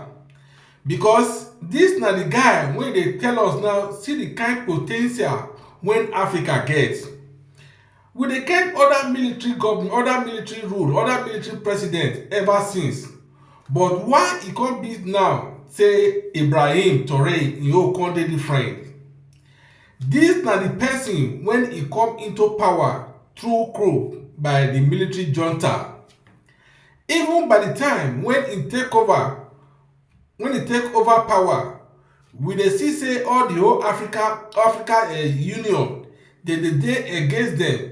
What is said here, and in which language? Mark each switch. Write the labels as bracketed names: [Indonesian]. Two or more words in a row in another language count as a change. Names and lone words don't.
[Nigerian Pidgin] Because this na the guy, when they tell us now, see the kind potential when Africa gets. We dey get other military government, other military rule, other military president ever since. But why it can't be now, say Ibrahim Traore, you can't dey different. This na the person when he come into power through coup by the military junta. Even by the time when he take over power, we dey see say all the whole Africa Union, they dey against them.